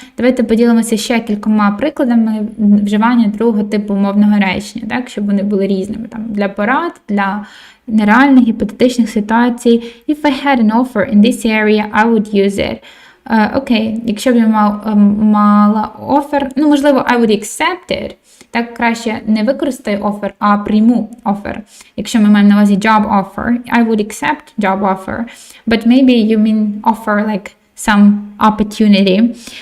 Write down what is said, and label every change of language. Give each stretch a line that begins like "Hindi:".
Ukrainian: Давайте поділимося ще кількома прикладами вживання другого типу умовного речення, так, щоб вони були різними. Там, для порад, для нереальних, гіпотетичних ситуацій.
English: If I had an offer in this area, I would use it.
Ukrainian: Окей, якщо б я мала offer, ну, можливо,
English: I would accept it.
Ukrainian: Так, краще не використаю offer, а прийму offer. Якщо ми маємо на увазі job offer,
English: I would accept job offer. But maybe you mean offer like some opportunity.